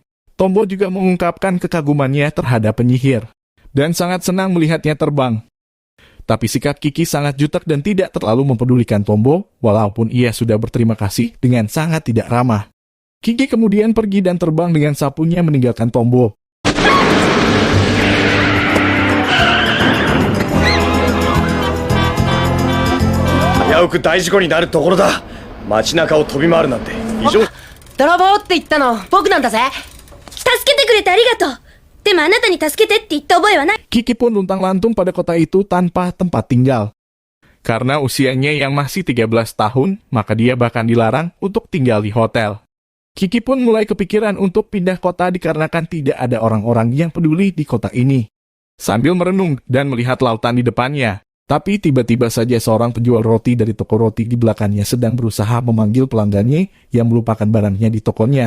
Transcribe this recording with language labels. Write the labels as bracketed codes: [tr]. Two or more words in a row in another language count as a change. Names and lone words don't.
[id] Tombo juga mengungkapkan kekagumannya terhadap penyihir, dan sangat senang melihatnya terbang. Tapi sikap Kiki sangat jutek dan tidak terlalu mempedulikan Tombo, walaupun ia sudah berterima kasih dengan sangat tidak ramah. Kiki kemudian pergi dan terbang dengan sapunya meninggalkan Tombo. [ja] 危うく大事故になるところだ。街中を飛び回るなんて異常。泥棒って言ったの僕なんだぜ。助けてくれてありがとう。でもあなたに助けてって言った覚えはない。 [id] Kiki pun luntang-lantung pada kota itu tanpa tempat tinggal. Karena usianya yang masih 13 tahun, maka dia bahkan dilarang untuk tinggal di hotel. Kiki pun mulai kepikiran untuk pindah kota dikarenakan tidak ada orang-orang yang peduli di kota ini. Sambil merenung dan melihat lautan di depannya, tapi tiba-tiba saja seorang penjual roti dari toko roti di belakangnya sedang berusaha memanggil pelanggannya yang melupakan barangnya di tokonya.